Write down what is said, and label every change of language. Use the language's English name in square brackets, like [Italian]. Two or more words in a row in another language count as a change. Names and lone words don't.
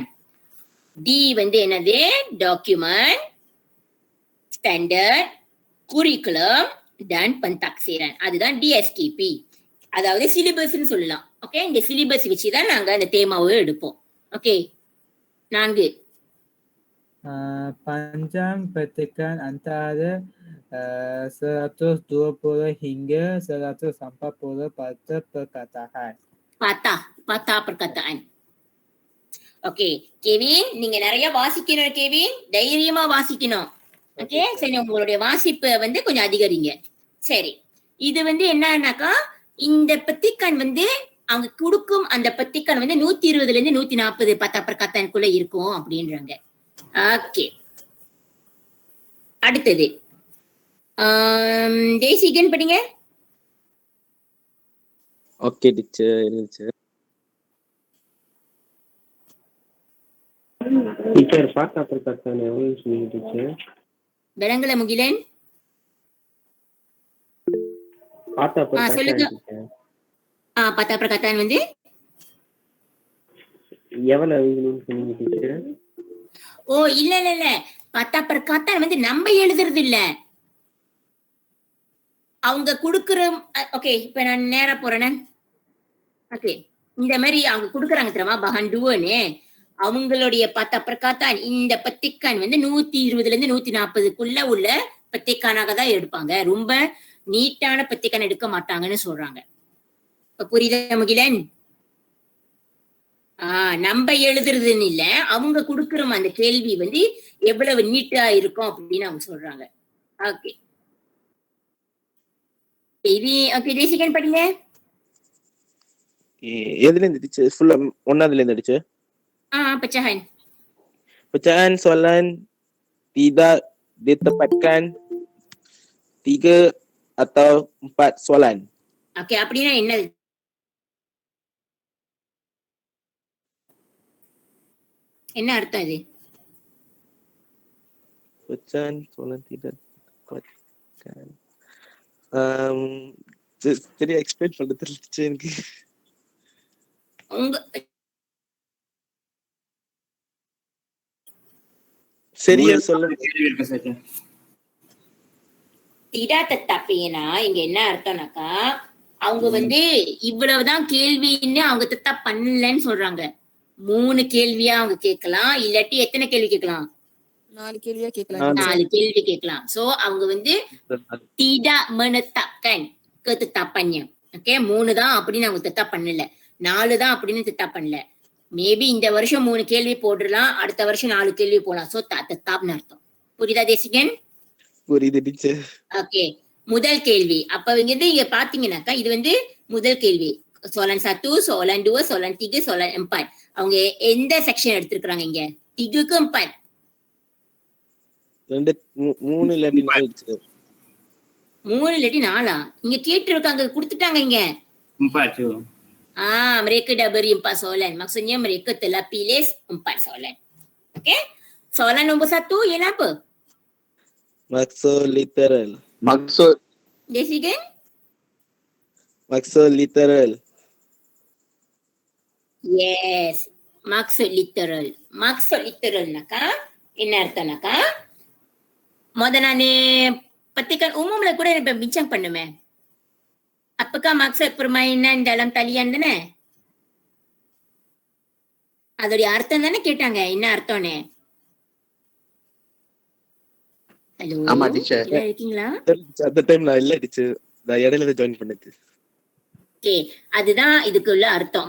[Tamil] டி வந்து என்னது? [Malay] Dokumen Standard Kurikulum dan Pentaksiran, அதுதான் டிஎஸ்கேபி. [Tamil] அதாவது சிலிபஸ்ன்னு சொல்லலாம். ஓகே, இந்த சிலிபஸ் வச்சுதான் நாங்க அந்த தேமாவை எடுப்போம். ஓகே, 4. [Malay] Panjang petikan antara 120 hingga 140 patah perkataan. Patah perkataan. [Tamil] ஓகே, கெவின் நீங்க நிறைய வாசிக்கணும். கெவின் தைரியமா வாசிக்கணும். ஓகே, சரி, உங்களுடைய வாசிப்பு வந்து கொஞ்சம் அதிகரிங்க. சரி, இது வந்து என்னன்னாக்கா, இந்த பத்திக்கான் வந்து அவங்க கொடுக்கும் அந்த பத்திக்கான் வந்து 120 இருந்து 140 [Malay] patah perkataan [Tamil] க்குள்ள இருக்கும் அப்படின்றாங்க. ஓகே, அடுத்தது தேசிகன் படிங்க. ஓகே டீச்சர், இருந்துச்சு டீச்சர். [Malay] patah perkataan [Tamil] எவ்வளவு சொன்னீங்க டீச்சர்? விலங்குல முகிலன் [Malay] patah perkataan. [Tamil] சொல்லுங்க. [Malay] patah perkataan [Tamil] வந்து எவ்வளவு சொன்னீங்க டீச்சர்? ஓ இல்ல [Malay] patah perkataan [Tamil] வந்து நம்ம எழுதுறது இல்ல, அவங்க குடுக்குற. ஓகே, இப்ப நான் நேரா போறேன். ஓகே, இந்த மாதிரி அவங்க குடுக்குறாங்க தெரியுமா [Malay] bahan dua, [Tamil] அவங்களுடைய [Malay] patah perkataan [Tamil] இந்த பத்திக்கான் வந்து 120 இருந்து 140க்குள்ள உள்ள பத்திக்கானாக தான் எடுப்பாங்க. ரொம்ப நீட்டான பத்திக்கான் எடுக்க மாட்டாங்கன்னு சொல்றாங்க. புரியுதா முகிலன்? நம்ம எழுதுறதுன்னு இல்ல, அவங்க குடுக்குற அந்த கேள்வி வந்து எவ்வளவு நீட்டா இருக்கும் அப்படின்னு அவங்க சொல்றாங்க. ஓகே, இது ஓகே. தேசிகன் படிங்க. எதுல இருந்து டீச்சர்? ஃபுல்லா ஒண்ணாவதுல இருந்து டீச்சர்? [Malay] pecahan. Pecahan soalan tidak ditempatkan 3 atau 4 soalan. [Tamil] ஓகே, அப்படின்னா என்னது? என்ன அர்த்தம் இது? [Malay] Pecahan soalan tidak ditempatkan. [Tamil] Jadi explain பண்றது தெரியல எனக்கு. சரியா சொல்லுங்க. [Malay] tidak tetapi [Tamil] னா இங்க என்ன அர்த்தம்னாக்கா, அவங்க வந்து இவ்வளவுதான் கேள்வின்னு அவங்க தத்தா பண்ணலன்னு சொல்றாங்க. 3 கேள்வியா அவங்க கேட்கலாம், இல்லாட்டி எத்தனை கேள்வி கேட்கலாம்? 4 கேள்வியா கேட்கலாம் நாலு. teacher. 4 கேள்வி கேட்கலாம். சோ அவங்க வந்து [Malay] tidak menetapkan ketetapannya. [Tamil] ஓகே 3 தான் அப்படின்னு அவங்க tetap பண்ணல. 4 தான் அப்படின்னு tetap பண்ணல. மேபி இந்த வருஷம் 3 கேள்வி போடலாம், அடுத்த வருஷம் 4 கேள்வி போடலாம். சோ tetapனு அர்த்தம். புரியுதா தேசிகன்? புரியுது டீச்சர். ஓகே முதல் கேள்வி. அப்ப இங்க பாத்தீங்கன்னாக்கா இது வந்து முதல் கேள்வி. [Malay] soalan 1, soalan 2, soalan 3, soalan 4. [Tamil] அவங்க எந்த செக்ஷன் எடுத்திருக்காங்க இங்க? 3க்கு 4. 2 3 இல்லாட்டி 4 டீச்சர். 3 இல்லாட்டி 4ஆ? இங்க கேட்டிருக்காங்க, கொடுத்துட்டாங்க இங்க. [Malay] 4 tu. Mereka dah beri 4 soalan. Maksudnya mereka telah pilih 4 soalan. Okey? Soalan nombor 1 ialah apa? Maksud literal. Maksud Desigan? Maksud literal. Yes. Maksud literal. Maksud literal [Tamil] naka என்ன அர்த்தம்னாக்கா நான் [Malay] petikan umum [Tamil] ல கூட இப்ப bincang பண்ணுமே. [Malay] Apakah maksud permainan dalam talian தானே? [Tamil] அதோட அர்த்தம் தானே கேட்டாங்க, என்ன அர்த்தம்னு. ஹலோ ஆமா டீச்சர். இருக்கீங்களா? அந்த டைம் நான் இல்ல டீச்சர். நான் இடையில ஜாயின் பண்ணது. ஓகே அதுதான் இதுக்குள்ள அர்த்தம்.